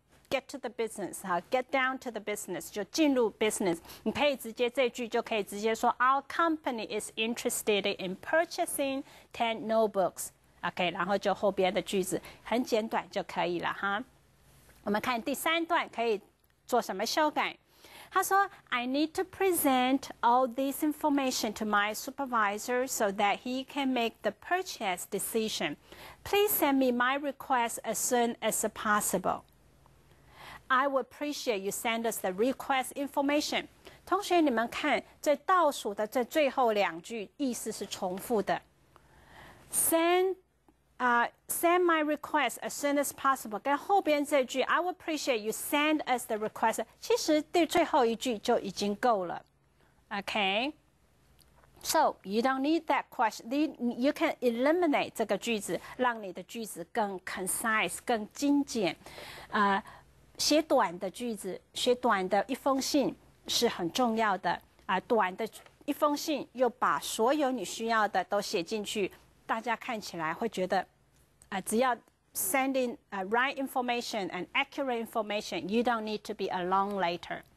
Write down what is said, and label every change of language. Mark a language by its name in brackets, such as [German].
[English] Get to the business 哈 ，get down to the business [Chinese] 就进入 [English] business。 [Chinese] 你可以直接这句就可以直接说 [English] Our company is interested in purchasing 10 notebooks。 [Chinese] OK， 然后就后边的句子很简短就可以了哈。我们看第3段可以做什么修改？他说 [English] I need to present all this information to my supervisor so that he can make the purchase decision. Please send me my request as soon as possible.I would appreciate you send us the request information. [Chinese] 同学，你们看这倒数的这最后2句意思是重复的。 [English] Send my request as soon as possible. [Chinese] 跟后边这句 [English] I would appreciate you send us the request. [Chinese] 其实对最后一句就已经够了。 [English] Okay. So you don't need that question. You can eliminate [Chinese] 这个句子，让你的句子更 concise, 更精简。写短的句子，写短的一封信是很重要的短的一封信又把所有你需要的都写进去，大家看起来会觉得只要 [English] sending right information and accurate information, you don't need to be a long letter.